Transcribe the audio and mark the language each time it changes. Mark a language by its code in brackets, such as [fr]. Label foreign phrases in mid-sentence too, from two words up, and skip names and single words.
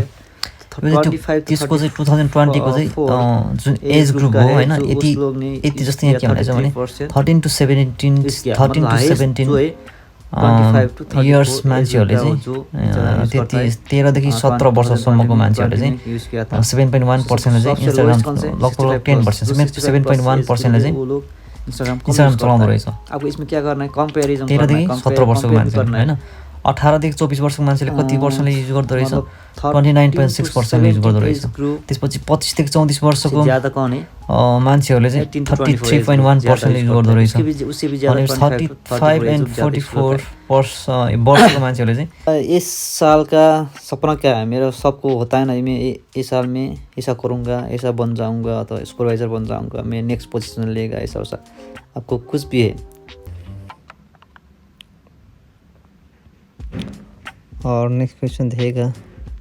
[ne] त्यसको चाहिँ 2020 को चाहिँ जुन [en] age group [ne] हो हैन, यति जस्तो यहाँ के भनेछ भने [en] 13 to 17 years [ne] मान्छेहरूले चाहिँ त्यति 13 देखि 17 वर्षसम्मको मान्छेहरूले चाहिँ 7.1%ले चाहिँ इन्स्टाग्राम, लगभग 10%, 7.1%ले चाहिँ इन्स्टाग्राम चलाउँदो रहेछ। [hi] अब इसमें क्या करना है, कंपैरिजन [ne] 13 देखि 17 वर्षको मान्छे हैन। 18 देखि 24 वर्षको मान्छेले कति पर्सेन्टले युज गर्दो रहेछ, 29.6% युज गर्दो रहेछ। त्यसपछि 25 देखि 34 वर्षको मान्छेहरूले चाहिँ 33.1% युज गर्दो रहेछ। अनि 35 and 44 वर्षको मान्छेहरूले चाहिँ [hi] इस साल का सपना क्या है मेरा, सबको होता है ना, मैं इस साल में ऐसा करूँगा, ऐसा बन जाऊँगा, तो सुपरवाइज़र बन जाऊँगा, मैं [en] next position [hi] लेगा, ऐसा वैसा आपको कुछ भी है। और [en] next question [hi] देखेगा,